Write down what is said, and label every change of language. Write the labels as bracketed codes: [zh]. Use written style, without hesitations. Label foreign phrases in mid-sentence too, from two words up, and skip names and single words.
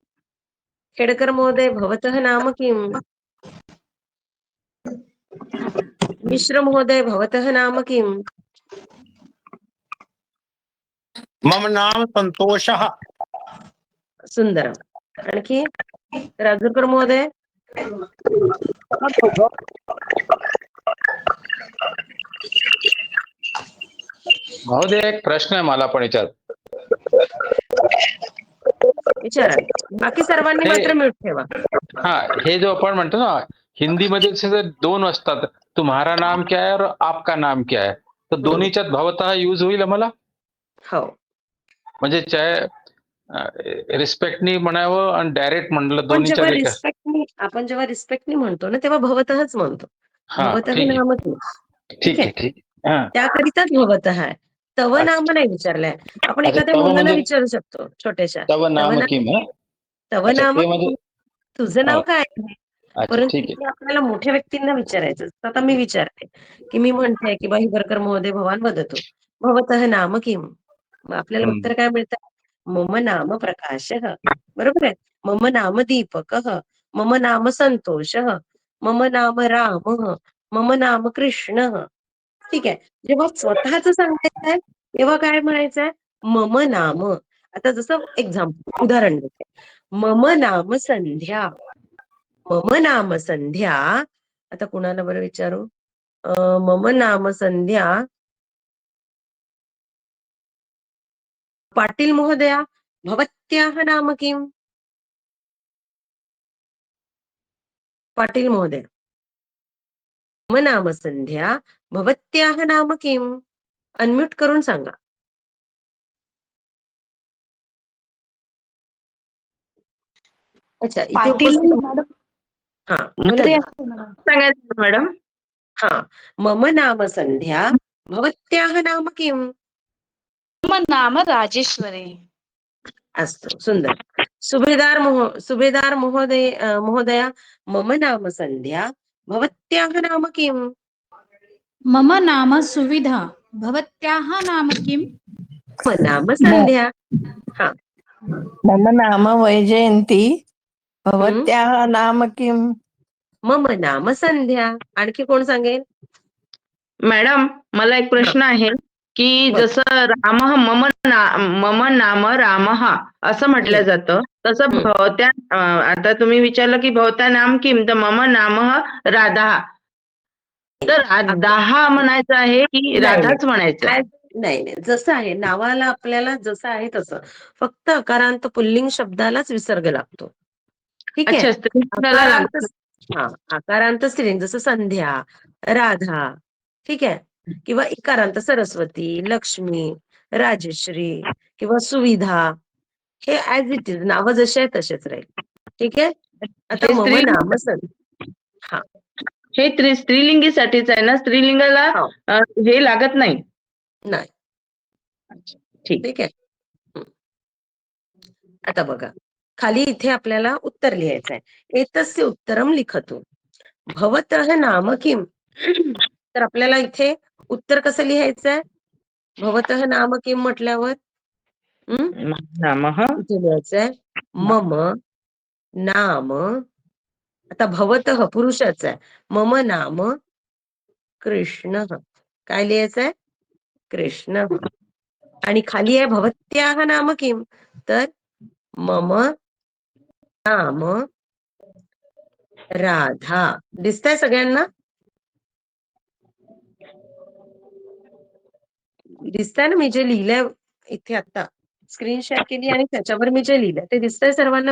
[sa] खेडकर महोदय भवतः नाम किम. मिश्र महोदय भवतः नाम किम्? मम नाम संतोषः। सुंदरम. [mr] आणखी राजूरकर महोदय. महोदय एक प्रश्न आहे मला पण याच्यात. विचारा. बाकी सर्वांनी हे- मात्र म्यूट ठेवा. हा, हे जो आपण म्हणतो ना हिंदीमध्ये जसे दोन असतात, [hi] तुम्हारा नाम क्या है और आपका नाम क्या है, [mr] तर दोन्हीच्यात भवतः यूज होईल मला, हो. म्हणजे चाहे रिस्पेक्टनी म्हणावं आणि डायरेक्ट म्हणलं आपण दोन्हीच्यात जेव्हा रिस्पेक्टनी म्हणतो ना तेव्हा भवतःच म्हणतो. हा भवतः ठीक आहे [sa] नाम किम. [mr] ठीक आहे ठीक आहे. हा त्याकरिताच भवतः आहे. तव अच्छा. नाम नाही विचारलंय. आपण अच्छा, एखाद्या तव मुलाला म्हणजे विचारू शकतो छोट्याशा. [sa] तव नाम किम. तव [mr] अच्छा, नाम ते म्हणजे किम? तुझं नाव हो. काय आहे? अच्छा परंतु ठीक आहे. इथे आपल्याला मोठ्या व्यक्तींना विचारायचं असतं. आता मी विचारते की मी म्हणते की हिवरकर [sa] महोदय भवान वदतु भवतः नाम किम. [mr] मग आपल्याला हम्म. उत्तर काय मिळतं? [sa] मम नाम प्रकाशः. [mr] बरोबर आहे. [sa] मम नाम दीपकः. मम नाम संतोषः. मम नाम रामः. मम नाम कृष्णः. [mr] ठीक आहे. जेव्हा स्वतःच सांगायचं आहे तेव्हा काय म्हणायचंय? [sa] मम नाम. [mr] आता जसं एक्झाम्पल उदाहरण देते. [sa] मम नाम संध्या. मम नाम संध्या. [mr] आता कुणाला बरं विचारू? [sa] मम नाम संध्या. पाटील महोदया भवत्याः नाम किम? पाटील महोदय. मम नाम संध्या. भवत्याः नाम किम? [mr] अनम्यूट करून सांगा. अच्छा, इथे पाटील उपस्थित. मॅडम. हा बोला ना. सांगायचं मॅडम. हा. [sa] मम नाम संध्या. भवत्याः नाम किम? मम नाम राजेश्वरी. अस्तु, सुंदर. सुभेदार महोदया मम नाम संध्या. भवत्याः नाम किम? मम नाम सुविधा भवत्याः नाम किम्? मम नाम संध्या. हा. मम नाम वैजयंती हम्म. भवत्याः नाम किम्? मम नाम संध्या. [mr] आणखी कोण सांगेल? मॅडम मला एक प्रश्न आहे की बोल. जसं राम [sa] मम नाम राम [mr] असं म्हटलं जातं तसं हम्म. भवत्या आता तुम्ही विचारलं की [sa] भवत्या नाम किम, [mr] तर [sa] मम नाम राधा. [mr] तर राधा म्हणायचं आहे की राधाच म्हणायचं आहे? नाही, जसं आहे नावाला आपल्याला जसं आहे तसं. फक्त अकारांत पुल्लिंग शब्दालाच विसर्ग लागतो. ठीक आहे. अच्छा, स्त्रीलिंगाला आकारांत लागतं. आकारांत स्त्रीलिंग जसं संध्या, राधा. ठीक आहे. किंवा इकारांत सरस्वती, लक्ष्मी, राजश्री किंवा सुविधा. हे [en] as it is [mr] नावं जसे आहे तसेच राहील. ठीक आहे. आता हे मम स्त्रीलिंग नाम हा. हे स्त्रीलिंगीसाठीच आहे ना, स्त्रीलिंगाला हो. हे लागत नाही. नाही. ठीक. ठीक आहे. आता बघा खाली इथे आपल्याला उत्तर लिहायचं आहे. [sa] एतस्य उत्तरम लिखतु. भवतः नाम किम? [mr] तर आपल्याला इथे उत्तर कसं लिहायचंय? भवतः नाम किम म्हटल्यावर नाम इथे लिहायचंय [sa] मम नाम. [mr] आता भवतः पुरुषाचं आहे. [sa] मम नाम कृष्ण. [mr] काय लिहायचंय? कृष्ण. आणि खाली आहे [sa] भवत्याः नाम किम? [mr] तर [sa] मम नाम राधा. [mr] दिसतंय सगळ्यांना? दिसतंय ना मी जे लिहिलंय इथे आता स्क्रीन शेअर केली आणि त्याच्यावर मी जे लिहिलंय ते दिसतंय सर्वांना?